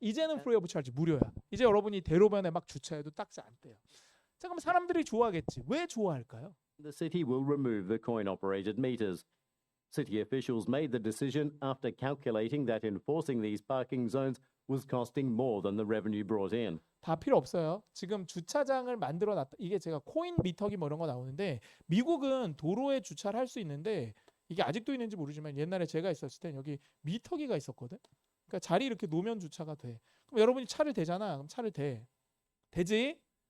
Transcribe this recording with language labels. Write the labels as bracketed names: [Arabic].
[Korean] 이제는 프리 오브 차지 무료야. 이제 여러분이 대로변에 막 주차해도 딱지 안 떼요. 자, 그럼 사람들이 좋아하겠지. 왜 좋아할까요? [English] The city will remove the coin-operated meters. City officials made the decision after calculating that enforcing these parking zones was costing more than the revenue brought in. [Korean] 다 필요 없어요. 지금 주차장을 만들어 놨다. 이게 제가 코인 미터기 뭐 이런 거 나오는데 미국은 도로에 주차를 할 수 있는데 이게 아직도 있는지 모르지만 옛날에 제가 있었을 땐 여기 미터기가 있었거든. 그러니까 자리 이렇게 놓으면 주차가 돼. 그럼 여러분이 차를 대잖아. 그럼 차를 대. 되지?